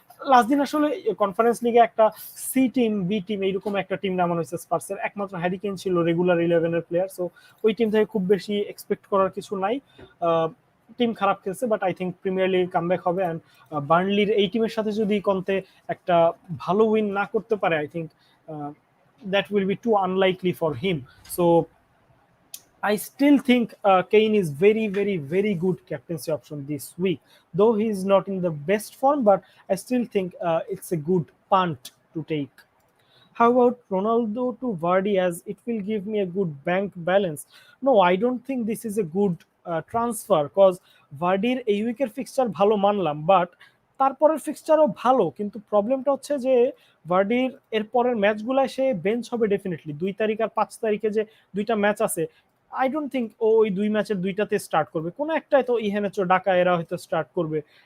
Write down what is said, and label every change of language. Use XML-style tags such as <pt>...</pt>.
<bn>Last দিন আসলে conference লিগে একটা সি টিম, বি টিম, এইরকম একটা টিম নামানো হয়েছে স্পার্সের, একমাত্র হ্যারি কেন ছিল রেগুলার 11-এর প্লেয়ার। সো ওই টিম থেকে খুব বেশি এক্সপেক্ট করার কিছু নাই। টিম খারাপ খেলছে, but I think premier league comeback হবে। অ্যান্ড বার্নলির এই টিমের সাথে যদি কন্তে একটা ভালো উইন না করতে পারে,</bn> <en>I think that will be too unlikely for him. So I still think Kane is very, very, very good captaincy option this week. Though he is not in the best form, but I still think it's a good punt to take. How about Ronaldo to Vardy, as it will give me a good bank balance? No, I don't think this is a good transfer, because</en> <bn>Vardyর এই উইকের fixture ভালো মানলাম, but তারপরের ফিক্সচারও ভালো, কিন্তু প্রবলেমটা হচ্ছে যে ভার্ডির এর পরের ম্যাচগুলায় সে বেঞ্চ হবে ডেফিনেটলি। 2 তারিখ আর 5 তারিখে যে 2টা ম্যাচ আছে,</bn> <en>I don't think</en> <bn>ও ওই 2 ম্যাচের 2টাতে স্টার্ট করবে, কোনো একটাই তো ইহেনেচো ডাকা এরা হয়তো স্টার্ট করবে।</bn>